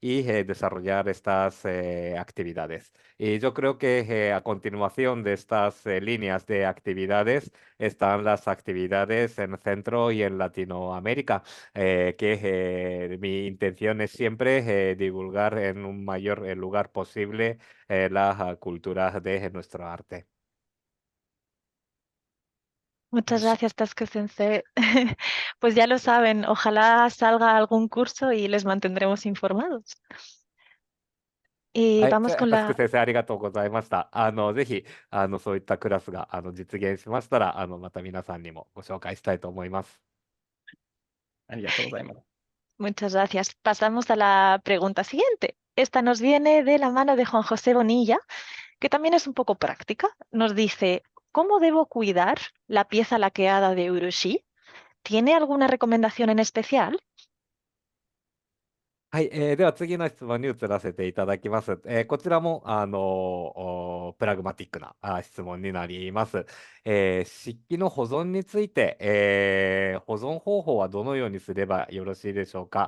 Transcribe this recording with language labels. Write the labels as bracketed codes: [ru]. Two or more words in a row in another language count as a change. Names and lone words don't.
[es] y desarrollar estas actividades. Y yo creo que a continuación de estas líneas de actividades están las actividades en Centro y en Latinoamérica, que mi intención es siempre divulgar en un mayor lugar posible la cultura de nuestro arte. Muchas gracias, Tasuku Sensei. Pues ya lo saben, ojalá salga algún curso y les mantendremos informados. Y [ja] はい、 [es] vamos con [ja] タスク [es] la... [ja] 先生ありがとうございました。ぜひ、そういったクラスが、実現しましたら、また皆さんにもご紹介したいと思います。ありがとうございます。 [es] Muchas gracias. Pasamos a la pregunta siguiente. Esta nos viene de la mano de Juan José Bonilla, que también es un poco práctica. Nos dice, ¿cómo debo cuidar la pieza laqueada de Urushi? ¿Tiene alguna recomendación en especial? [ja] はい、では次の質問に移らせていただきます。こちらも、プラグマティックな質問になります。漆器の保存について、保存方法はどのようにすればよろしいでしょうか。